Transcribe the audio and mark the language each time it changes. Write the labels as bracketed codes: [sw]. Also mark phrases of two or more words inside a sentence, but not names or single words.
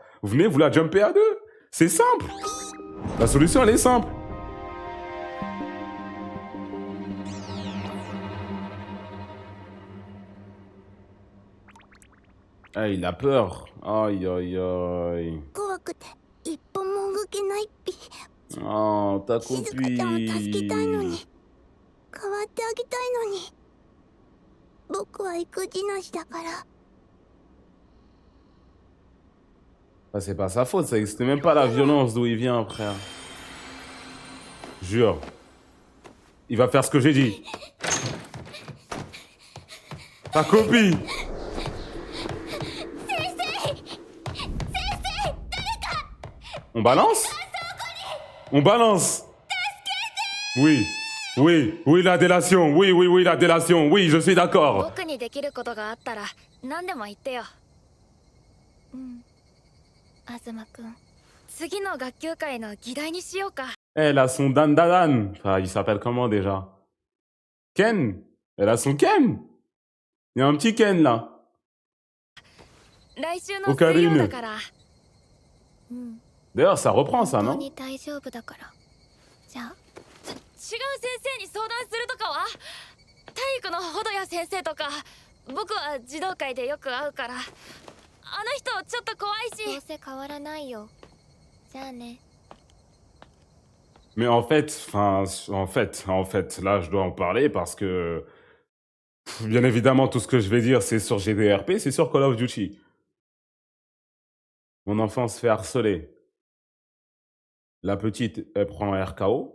[fr] Vous venez, vous la jumpez à deux. C'est simple. La solution, elle est simple. Ah, il a peur. Aïe, aïe, aïe. [ja] 怖くて一歩も動けないっぴ。 [fr] Oh, ta [ja] 静香ちゃんを助けたいの [fr] copine. [ja] に、代わってあげたいのに。僕は育児なしだから。 [fr] Ah, c'est pas sa faute, ça n'existe même pas la violence d'où il vient, frère. Jure. Il va faire ce que j'ai dit. Ta copie. On balance? On balance. Oui. Oui, oui, la délation. Oui, oui, oui, la délation. Oui, je suis d'accord. [ja] 僕にできることがあったら何でも言ってよ。うん。東くん、次の学級会の議題にしようか。 [fr] Elle a son Dan Dan. Enfin, il s'appelle comment déjà? Ken. Elle a son Ken. Il y a un petit Ken là. [ja] 来週の水曜だから。うん。 [fr] D'ailleurs, ça reprend ça, [ja] 本当 [fr] non? [ja] に大丈夫だから。じゃあ。違う先生に相談するとかは？体育のほどや先生とか、僕は児童会でよく会うから。あの人ちょっと怖いし。どうせ変わらないよ。じゃあね。 [fr] Mais en fait, là, je dois en parler parce que, bien évidemment, tout ce que je vais dire, c'est sur GDRP, c'est sur Call of Duty. Mon enfant se fait harceler. La petite, elle prend un RKO.